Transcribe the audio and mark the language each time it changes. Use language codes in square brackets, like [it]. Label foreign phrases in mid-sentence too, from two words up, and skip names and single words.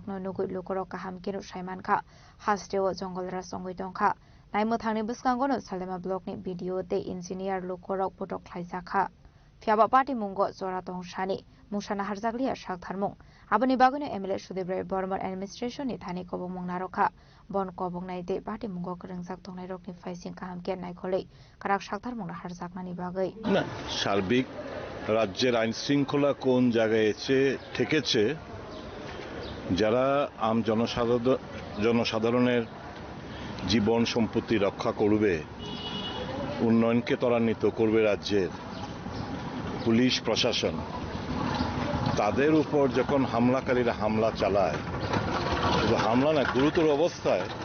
[trp] no Nugu Lukorok Kaham Kinu Shaiman Ka Hasteo Jongol Rasongwi Dongka Naimo Thangni Biskango no Salema Block ni Video de Engineer Lukorok Putok Klaisaka fiaba party mungo zora tong shani musana harjaglia shak tharmung aboni bagone MLA Sudeep Ray Burman administration ni thani kobong mung narokha bon kobong nai de party mungo krengjak tongnai rokni faising kaham ke nai kholei karak shak tharmung harjagnani bagai [bn] না সার্বিক রাজ্যের আইন শৃঙ্খলা কোন জায়গায় এসে ঠেকেছে যারা আম জনসাধারণের জীবন সম্পত্তি রক্ষা করবে উন্নয়নকে ত্বরান্বিত করবে রাজ্যের পুলিশ প্রশাসন তাদের উপর যখন হামলাকারীরা হামলা চালায় শুধু হামলা না গুরুতর অবস্থায়